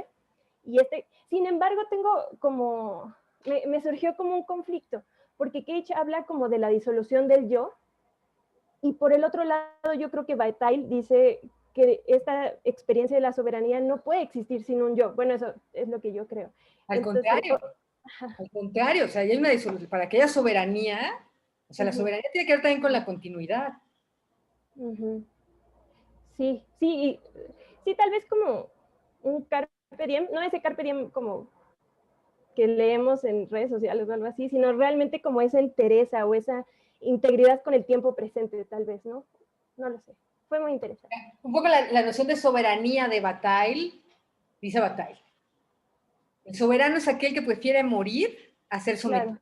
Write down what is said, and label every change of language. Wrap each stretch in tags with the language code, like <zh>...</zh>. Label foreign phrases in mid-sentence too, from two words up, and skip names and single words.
<es>Y sin embargo, me surgió como un conflicto, porque Cage habla como de la disolución del yo, y por el otro lado yo creo que Bataille dice que esta experiencia de la soberanía no puede existir sin un yo. Bueno, eso es lo que yo creo. Al contrario, o sea, hay una disolución, para que haya soberanía, o sea, la soberanía tiene que ver también con la continuidad. Sí, tal vez como un</es> <la>carpe diem,</la> <es>no ese</es> <la>carpe diem</la> <es>como que leemos en redes sociales o algo así, sino realmente como esa entereza o esa integridad con el tiempo presente, tal vez, ¿no? No lo sé. Fue muy interesante. Un poco la noción de soberanía de Bataille, dice Bataille. El soberano es aquel que prefiere morir a ser sometido.</es>